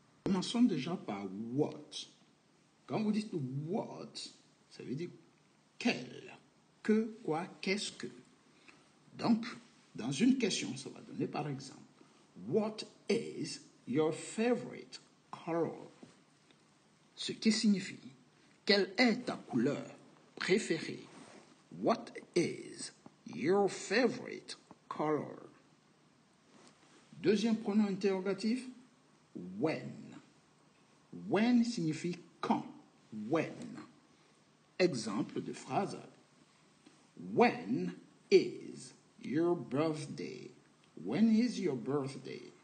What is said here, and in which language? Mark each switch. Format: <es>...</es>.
<fr>Commençons déjà par what. Quand vous dites what, ça veut dire quel, que, quoi, qu'est-ce que. Donc, dans une question, ça va donner par exemple,</fr> <en>what is your favorite color?</en> <fr>Ce qui signifie, quelle est ta couleur préférée?</fr> <en>What is your favorite color?</en> <fr>Deuxième pronom interrogatif, when. When signifie quand. When. Exemple de phrase.</fr> <en>When is your birthday? When is your birthday?</en>